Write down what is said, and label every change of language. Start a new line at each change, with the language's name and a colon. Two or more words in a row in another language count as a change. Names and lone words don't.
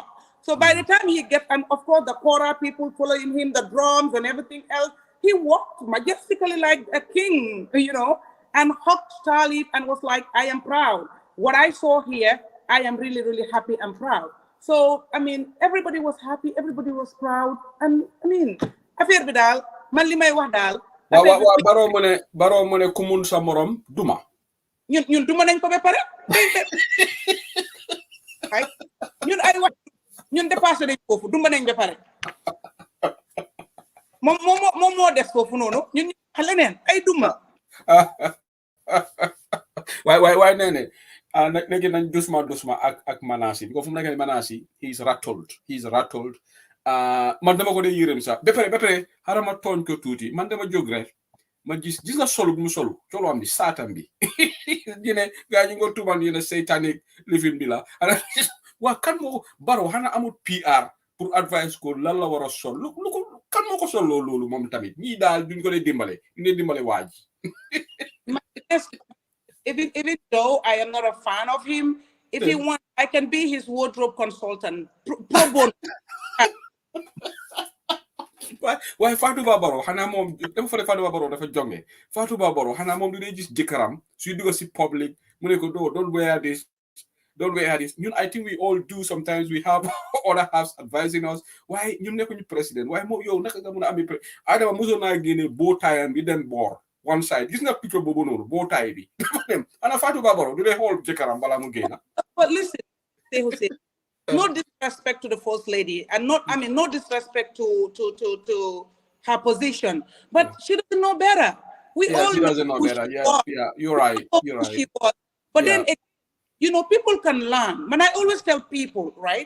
English: So by the time he gets, and of course the Kora people following him, the drums and everything else, he walked majestically like a king, and hugged Charlie and was like, I am proud. What I saw here, I am really, really happy and proud. So, I mean, everybody was happy, everybody was proud. And I mean,
Wolof: affaire bi daal, man li may wax daal. Baro mone kumun sa morom duma. Ñun duma nañ ko ba pare. Ñun ay wax ñun dépassé nañ foofu duma nañ ba pare. Moom moo des foofu noonu ñun leneen ay duma. Why nene? Negi nañ dusma ak Manasi because fu mu nekk Manasi
English: he's rattled.
Wolof: Man dama ko dee yërëm sax ba pare xaaral ma tooñ ko tuuti man dama jóg rek ma gis nga solu mu solu colo am bi saatam bi gaa ñu nga tuumal
English: satanic living
Wolof: bi la waa kan moo Barrow xanaa amul PR pour advice ko lan la war a sol lu ko kan moo ko sol loolu moom tamit ñii daal duñ ko dee dimbale waa ji.
English: Even though I am not a fan of him, if he wants, I can be his wardrobe consultant. Pro bono.
Wolof: Why Fatou Babaro xanaa moom dama fa Fatou Babaro dafa jonge Fatou Babaro xanaa moom du dee gis jëkkëram suy dugg si public mu ne ko
English: don't wear this
Wolof: ñun
English: I think we all do sometimes we have other halves advising us
Wolof: waaye ñun nekkuñu président waaye moom yow naka nga mun a amee Adama mosoon naa génne boo taayam bi dem boor
English: one side
Wolof: gis nga picture boobu noonu boo taay bi ana Fatou Babaro du dee xool jëkkëram balaa mu génn.
English: But listen, Jose, no disrespect to the first lady, and no disrespect to her position, but she doesn't know better. She doesn't know better. Yeah, you're right. She was. But then, people can learn. But I always tell people, right?